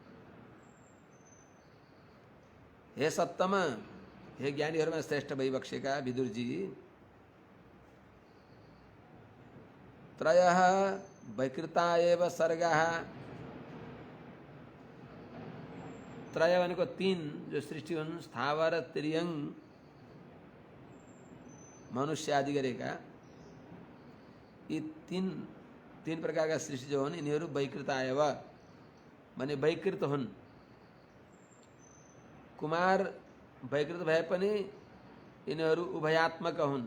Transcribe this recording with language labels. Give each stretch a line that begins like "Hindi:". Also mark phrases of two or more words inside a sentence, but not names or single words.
Nepali: हे सत्तम, हे ज्ञानीहरूमा श्रेष्ठ वैवक्षिका विदुर जी,
Sanskrit: त्रयः वैकृता एव सर्गः।
Nepali: त्रय भनेको तीन जो सृष्टि हुन्, स्थावर त्रियंग मनुष्य आदि गरेका यी तीन प्रकारका सृष्टि जो हुन् यिनीहरू
Sanskrit: वैकृता एव
Nepali: भने वैकृत हुन्। कुमार वैकृत भए पनि यिनीहरू उभयात्मक हुन्।